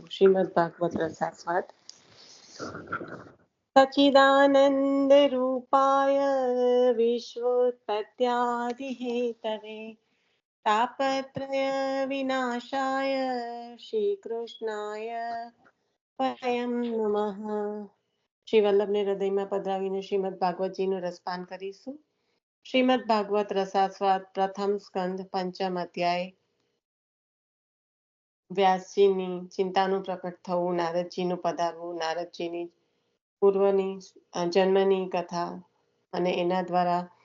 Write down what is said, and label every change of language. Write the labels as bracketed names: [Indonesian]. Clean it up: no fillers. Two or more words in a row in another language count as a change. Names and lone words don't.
[Sanskrit] श्रीमद् भागवत रसास्वाद। सच्चिदानंद रूपाय विश्वोत्पत्त्यादि हेतवे तापत्रय विनाशाय श्री कृष्णाय परम नमः। [Gujarati] श्री वल्लभने हृदयમાં પધરાવીને શ્રીમદ ભાગવતજીનું રસપાન કરીશું। શ્રીમદ ભાગવત રસાસ્વાદ પ્રથમ સ્કંદ પંચમ અધ્યાય। વ્યાસજીની ચિંતાનું પ્રકટ થવું, નારદજીનું પધારવું, નારદજીની પૂર્વની જન્મની કથા અને એના દ્વારા